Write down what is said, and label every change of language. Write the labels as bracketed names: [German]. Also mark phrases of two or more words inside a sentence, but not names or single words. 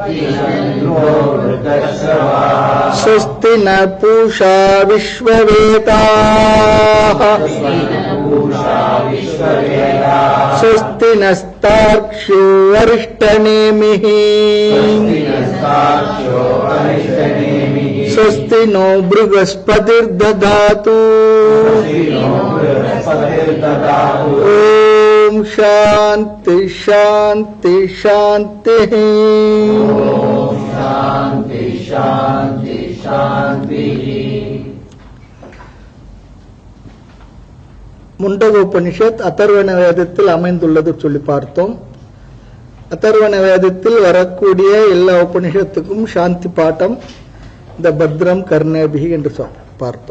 [Sanskrit] स्वस्ति न पूषा विश्ववेदाः स्वस्ति नस्तार्क्ष्यो अरिष्टनेमिः स्वस्ति नो बृहस्पतिर्दधातु ओम शांति शांति शांति शांति शांति शांति। [Tamil] முண்டகோபனிஷத் அதர்வண வேதத்தில் அமைந்துள்ளது சொல்லி பார்த்தோம். அதர்வண வேதத்தில் வரக்கூடிய எல்லா உபனிஷத்துக்கும் சாந்தி பாட்டம் இந்த பத்ரம் கர்ணேபிகி என்று பார்த்தோம்.